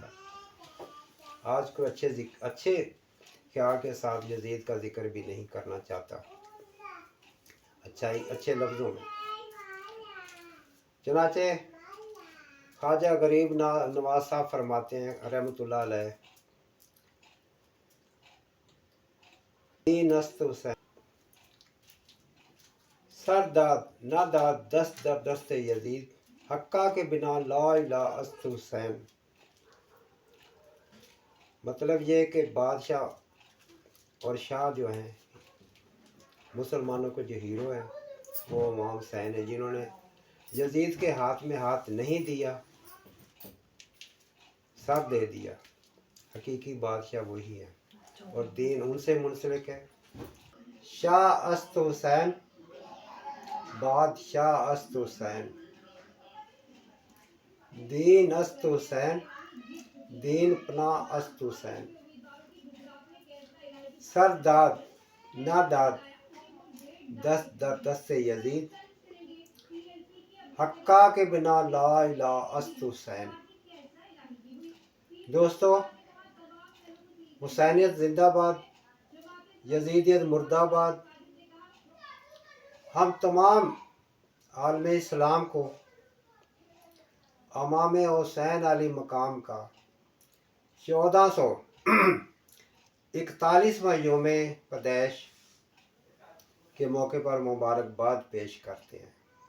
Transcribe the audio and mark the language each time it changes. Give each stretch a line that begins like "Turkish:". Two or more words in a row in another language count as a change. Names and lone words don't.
Urdu: آج کو اچھے خیال کے ساتھ یزید کا ذکر بھی نہیں کرنا چاہتا، اچھے لفظوں میں۔ چنانچہ خواجہ غریب نواز صاحب فرماتے ہیں
Arabic: رحمۃ اللہ علیہ،
Persian: دین است حسین سر داد نہ داد دست در دست یزید، حقہ کے بنا
Arabic: لا الہ
Persian: است حسین۔
Urdu: مطلب یہ کہ بادشاہ اور شاہ جو ہیں، مسلمانوں کے جو ہیرو ہیں، وہ امام حسین ہیں، جنہوں نے یزید کے ہاتھ میں ہاتھ نہیں دیا، سر دے دیا۔ حقیقی بادشاہ وہی ہے اور دین ان سے منسلک ہے۔
Persian: شاہ است حسین، بادشاہ است حسین، دین است حسین، دین پناہ است حسین۔ سر داد نہ داد دست در دست یزید، حقہ کے بنا
Arabic: لا الہ
Persian: است حسین۔
Urdu: دوستو، حسینیت زندہ باد، یزیدیت مردہ آباد۔ ہم تمام عالم اسلام کو امام حسین علیہ مقام کا 1441واں یوم پیدائش کے موقع پر مبارکباد پیش کرتے ہیں۔